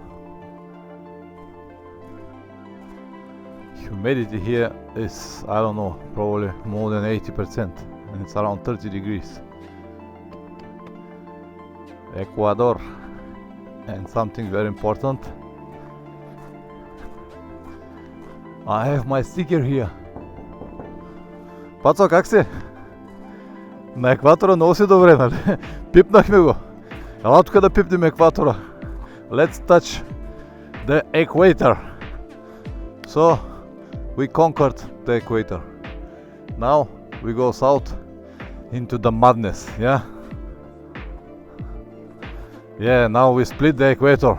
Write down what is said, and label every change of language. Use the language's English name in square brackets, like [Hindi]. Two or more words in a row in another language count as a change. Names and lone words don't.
[English] Humidity here is, I don't know, probably more than 80%, and it's around 30 degrees. Ecuador, and something very important, I have my sticker here. [Bulgarian] Пацо, как си? На екватора много си добре, нали? Пипнахме го. Ела тук да пипнем екватора. [English] Let's touch the equator. So, we conquered the equator. Now, we go south into the madness, yeah? Yeah, now we split the equator.